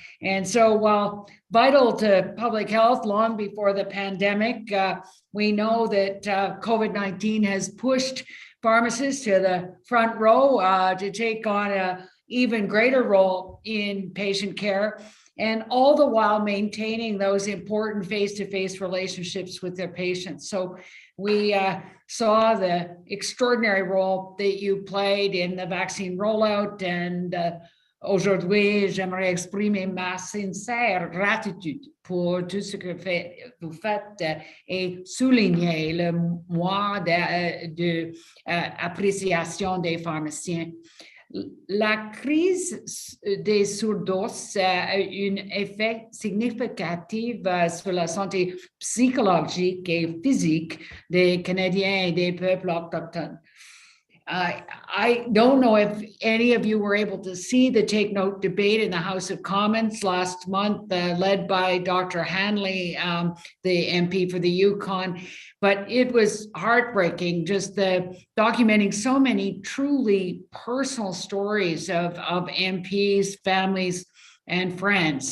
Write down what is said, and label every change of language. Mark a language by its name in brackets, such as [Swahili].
[English] And so while vital to public health long before the pandemic, we know that COVID-19 has pushed pharmacists to the front row to take on an even greater role in patient care, and all the while maintaining those important face-to-face relationships with their patients. So we saw the extraordinary role that you played in the vaccine rollout, and [French] aujourd'hui, j'aimerais exprimer ma sincère gratitude pour tout ce que vous faites et souligner le mois d'appréciation des pharmaciens. La crise des surdoses a un effet significatif sur la santé psychologique et physique des Canadiens et des peuples autochtones. [English] I don't know if any of you were able to see the Take Note debate in the House of Commons last month, led by Dr. Hanley, the MP for the Yukon, but it was heartbreaking, just documenting so many truly personal stories of MPs, families, and friends.